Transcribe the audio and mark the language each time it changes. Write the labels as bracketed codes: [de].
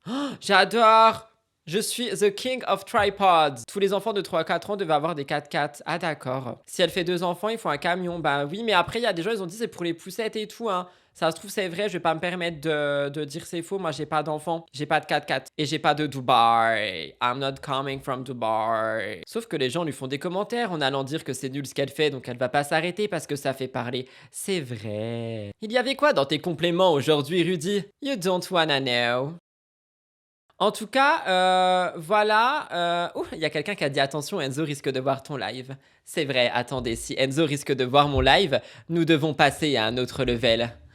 [fr] Oh, j'adore! Je suis [en] the king of tripods. [fr] Tous les enfants de 3-4 ans devaient avoir des 4x4. Ah d'accord. Si elle fait 2 enfants, il faut un camion. Bah oui, mais après, il y a des gens, ils ont dit c'est pour les poussettes et tout, hein. Ça se trouve, c'est vrai, je vais pas me permettre de dire c'est faux. Moi, j'ai pas d'enfants, j'ai pas de 4x4 et j'ai pas de Dubaï. [en] I'm not coming from Dubai. [fr] Sauf que les gens lui font des commentaires en allant dire que c'est nul ce qu'elle fait, donc elle va pas s'arrêter parce que ça fait parler. C'est vrai. Il y avait quoi dans tes compléments aujourd'hui, Rudy? [en] You don't wanna know. [fr] En tout cas, voilà. Il y a quelqu'un qui a dit attention, Enzo risque de voir ton live. C'est vrai, attendez, si Enzo risque de voir mon live, nous devons passer à un autre level.